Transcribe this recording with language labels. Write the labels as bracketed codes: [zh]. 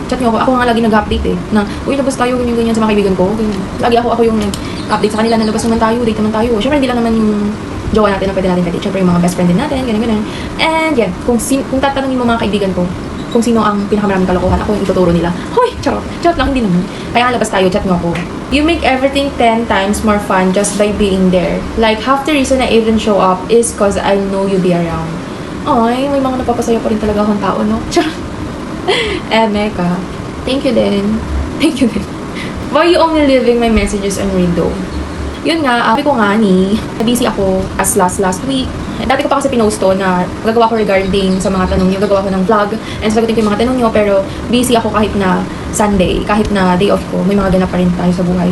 [tl] Ako nga lagi nag-update na, uy, labas tayo, ganyan-ganyan sa mga kaibigan ko. Ganyan. Lagi ako yung nag-update sa kanila na labas naman tayo, date naman tayo. Syempre, hindi lang naman yung jowa natin na pwede natin date. Syempre, yung mga best friend din natin, ganyan-ganyan. And yeah, kung tatanungin mo mga kaibigan ko, kung sino ang pinakamaraming kalokohan, ako yung ituturo nila. Hoy, charot. Charot lang, hindi naman. Kaya labas tayo, chat mo ako. [en] You make everything 10 times more fun just by being there. Like, half the reason I even show up is cause I know you be around. [tl] Ay, may mga napapasaya pa rin talaga akong tao, no? Charot. Meka. Thank you din. [en] Why you only leaving my messages unread though? [tl] Yun nga, sabi ko nga busy ako as last week. Dati ko pa kasi pinost to na gagawa ko regarding sa mga tanong nyo, gagawa ko ng vlog and sagutin ko yung mga tanong nyo, pero busy ako kahit na Sunday, kahit na day off ko, may mga ganap pa rin tayo sa buhay.